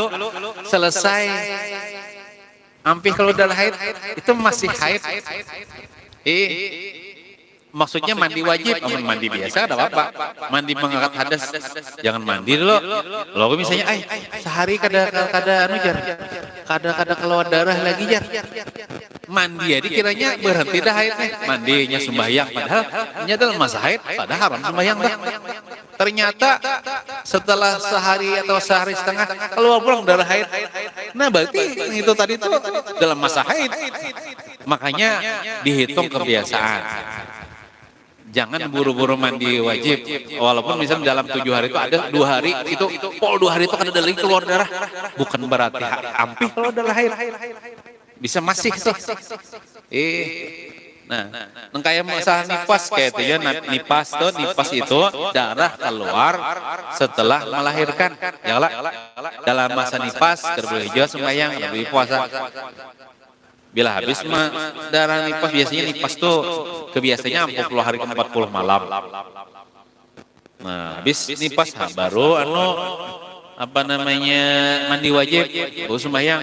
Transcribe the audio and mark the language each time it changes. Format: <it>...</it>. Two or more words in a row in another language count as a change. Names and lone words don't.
<id>Selesai ampih keluar darah haid itu masih haid. Maksudnya mandi wajib, mandi biasa ada apa? Mandi mengangkat hadas, jangan mandi dulu. Lalu misalnya, sehari kada keluar darah lagi jar. Mandi ya dikiranya berhenti dah haid nih. Mandinya sembahyang, padahal ini adalah masa haid, padahal haram sembahyang dah. Ternyata setelah sehari atau sehari setengah keluar pulang darah haid. Nah berarti itu tadi itu dalam masa haid. Makanya dihitung kebiasaan. Jangan buru-buru mandi wajib. Walaupun misalnya dalam 7 hari itu ada 2 hari itu 2 hari itu kan ada lagi keluar darah. Bukan berarti ampih keluar darah haid. Bisa masih tuh. Nah, kayak masalah nifas kayak itu ya, nifas itu darah keluar setelah melahirkan. Ya lah. Dalam masa nifas kerboleh sembahyang, lebih puasa. Bila habis darah nifas, biasanya nifas tuh kebiasaannya 40 hari ke 40 malam. Nah, habis nifas baru apa namanya mandi wajib, baru sembahyang.</id>